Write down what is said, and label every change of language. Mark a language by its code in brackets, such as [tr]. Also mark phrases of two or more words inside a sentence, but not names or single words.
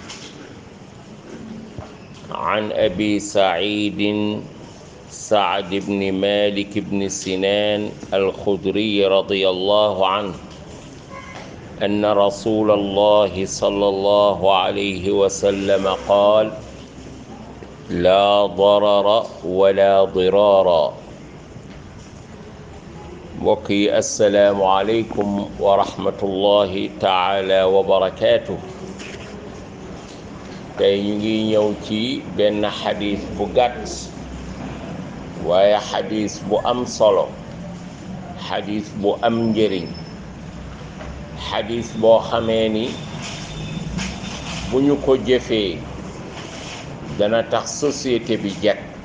[ar] عن أبي سعيد سعد بن مالك بن سنان الخدري رضي الله عنه أن رسول الله صلى الله عليه وسلم قال: لا ضرر ولا ضرار. [wo] mbokk yi [ar] السلام عليكم ورحمة الله تعالى وبركاته. [wo] tey ñu ngi ñëw ci benn xadis bu gàtt waaye xadis bu am solo, xadis bu am njëriñ, xadis boo xamee ni bu ñu ko jëfee dana tax société bi jag,